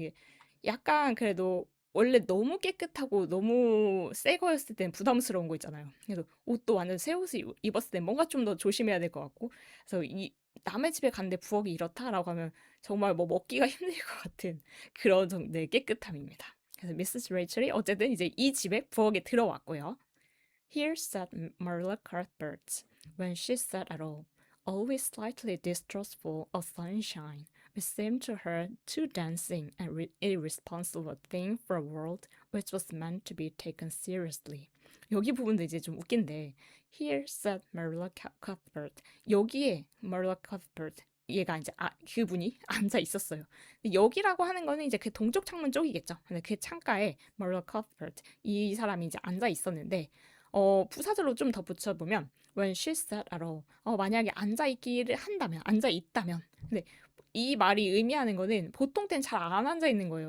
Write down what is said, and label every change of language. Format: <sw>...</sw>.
<ko>이게 약간 그래도 원래 너무 깨끗하고 너무 새 거였을 땐 부담스러운 거 있잖아요. 그래서 옷도 완전 새 옷을 입었을 땐 뭔가 좀 더 조심해야 될 것 같고. 그래서 이 남의 집에 갔는데 부엌이 이렇다라고 하면 정말 뭐 먹기가 힘들 것 같은 그런 정도의 깨끗함입니다. 그래서 미세스 레이첼이 어쨌든 이제 이 집에 부엌에 들어왔고요.</ko> <en>Here sat Marilla Cuthbert when she sat at all, always slightly distrustful of sunshine, which seemed to her too dancing and irresponsible a thing for a world which was meant to be taken seriously.</en> <ko>여기 부분도 이제 좀 웃긴데</ko> <en>Here sat Marilla Cuthbert.</en> <ko>여기에 Marilla Cuthbert 얘가 이제 그분이 앉아 있었어요. 여기라고 하는 거는 이제 그 동쪽 창문 쪽이겠죠. 근데 그 창가에 Marilla Cuthbert 이 사람이 이제 앉아 있었는데 부사절로 좀 더 붙여보면</ko> <en>when she sat at all</en> <ko>만약에 앉아있기를 한다면 앉아있다면 근데 이 말이 의미하는 거는 보통 땐 잘 안 앉아 있는 거예요.</ko>